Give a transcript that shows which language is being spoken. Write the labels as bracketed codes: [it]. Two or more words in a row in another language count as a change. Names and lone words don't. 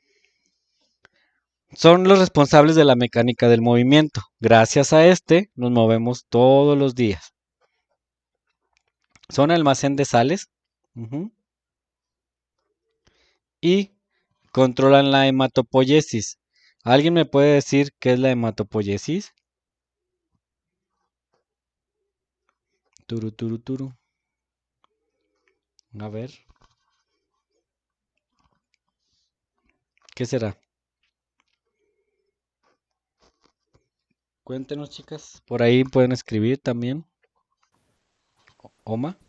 [es] Son los responsables de la mecánica del movimiento. Gracias a nos movemos todos los días. Son almacén de sales. Y controlan la hematopoiesis. ¿Alguien me puede decir qué es la hematopoiesis? Turu, turu, turu. A ver. ¿Qué será? Cuéntenos, chicas. Por ahí pueden escribir también. Oma.